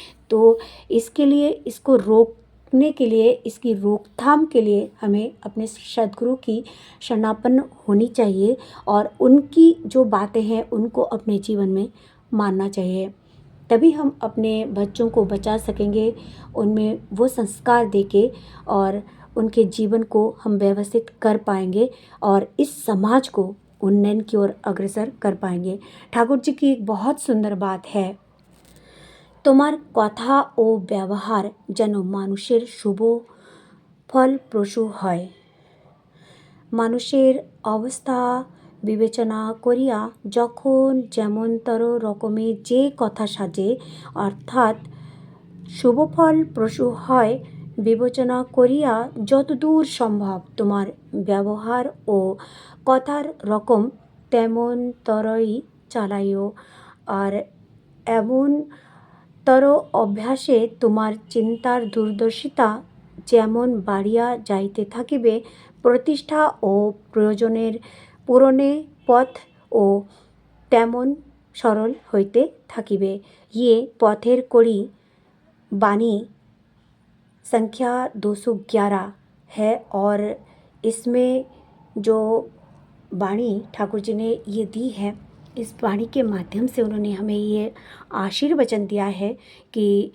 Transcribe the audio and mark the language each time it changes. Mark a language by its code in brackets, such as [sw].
[hi] तो इसके लिए, इसको रोकने के लिए, इसकी रोकथाम के लिए हमें अपने सद्गुरु की शरणापन्न होनी चाहिए और उनकी जो बातें हैं उनको अपने जीवन में मानना चाहिए। तभी हम अपने बच्चों को बचा सकेंगे, उनमें वो संस्कार देके, और उनके जीवन को हम व्यवस्थित कर पाएंगे और इस समाज को उन्नयन की ओर अग्रसर कर पाएंगे। [bn] ठाकुर जी की एक बहुत सुंदर बात है, তোমার কথা ও ব্যবহার যেন মানুষের শুভ ফলপ্রসূ হয়। মানুষের অবস্থা বিবেচনা করিয়া যখন যেমনতর রকমের যে কথা সাজে, অর্থাৎ শুভফলপ্রসূ হয়, বিবেচনা করিয়া যতদূর সম্ভব তোমার ব্যবহার ও কথার রকম তেমনতরই চালাইও। আর এমনতর অভ্যাসে তোমার চিন্তার দূরদর্শিতা যেমন বাড়িয়া যাইতে থাকিবে, প্রতিষ্ঠা ও প্রয়োজনের পূরণে পথ ও তেমন সরল হইতে থাকিবে। [hi] ये पथेर कड़ी बानी संख्या 211 है और इसमें जो वाणी ठाकुर जी ने ये दी है, इस वाणी के माध्यम से उन्होंने हमें ये आशीर्वचन दिया है कि